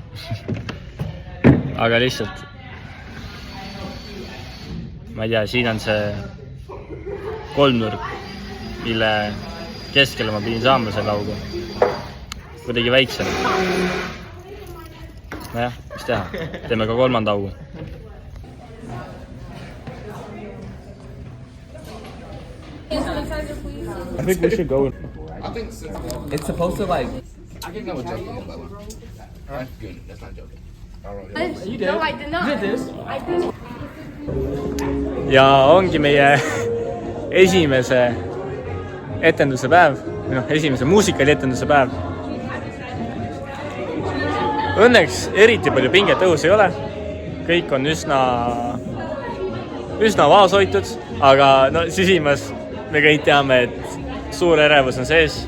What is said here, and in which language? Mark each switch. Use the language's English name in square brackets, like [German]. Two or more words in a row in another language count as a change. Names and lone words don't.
[Estonian] aga lihtsalt ma ei tea, siin on see kolmnurk, mille keskele ma pidin saama selle augu kuidagi väiksem. nojah, mis teha, teeme ka 3. augu. [English] I think we should go. It's supposed to like. I think that was joking, but that's good. That's not joking. You did. No, I did not. You did this. I did. [Estonian] ja ongi meie esimese etenduse päev, või noh, esimese muusikalietenduse päev. Õnneks eriti palju pinget õhus ei ole. kõik on üsna vaoshoitud, aga no sisimas me kõik teame, et suur ärevus on sees.